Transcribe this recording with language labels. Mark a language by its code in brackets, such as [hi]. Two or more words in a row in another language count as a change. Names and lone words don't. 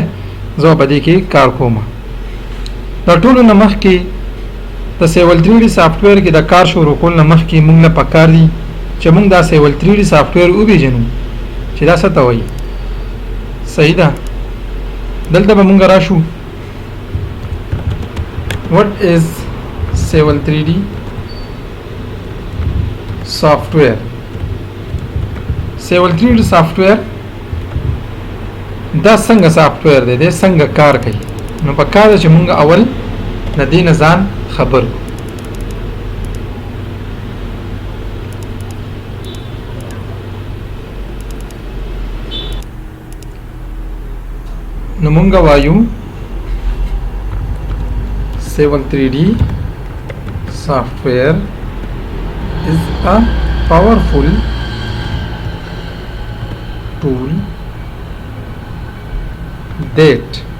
[ps] زه په دې کې کار کوم. دا ټول نه مخکې د سیول 3D سافټویر کې د کار شروع کول نه مخکې موږ نه پکار دي چې موږ دا سیول 3D سافټویر وپېژنو چې دا څه ته وایي. صحیح ده. دلته به موږ راشو. [en] what is Civil 3D software? [ps] سیول 3D سافټویر دا څنګه سافټویر دی؟ دا څنګه کار کوي؟ نو پکار ده چې موږ اول د دې نه ځان خبر کړو. نو مونږ وایو سیول 3D [en] software is a powerful tool that